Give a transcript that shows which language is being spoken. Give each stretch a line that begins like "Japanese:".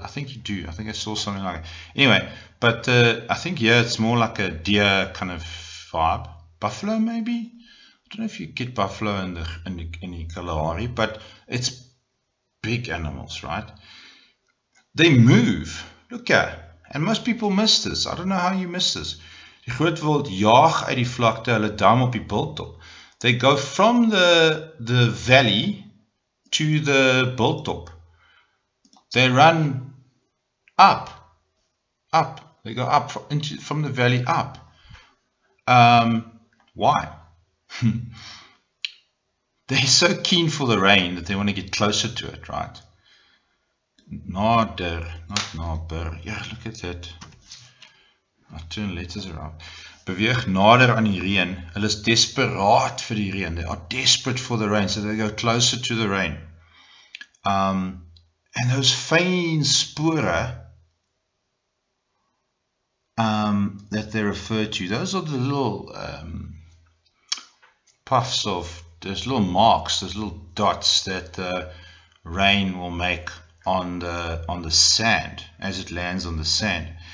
English: I think you do. I think I saw something like it. Anyway, but I think it's more like a deer kind of vibe. Buffalo, maybe? I don't know if you get buffalo in the Kalahari, but it's big animals, right? They move. Look at, and most people miss this. I don't know how you miss this.
Afrikaans: Die groot wild jaag uit die vlakte, hulle dam op die bulttop.
English: They go from the valley to the bulttop. They run up. They go up from the valley up. Why? They're so keen for the rain that they want to get closer to it, right? Nader, not naber. Yeah, look at that. I turn letters around.
Afrikaans: Beweeg nader aan die reën. Hulle is desperaat vir die reën.
English: They are desperate for the rain, so they go closer to the rain. And those fine spore that they refer to, those are the little puffs of, those little marks, those little dots that the rain will make on the sand as it lands on the sand.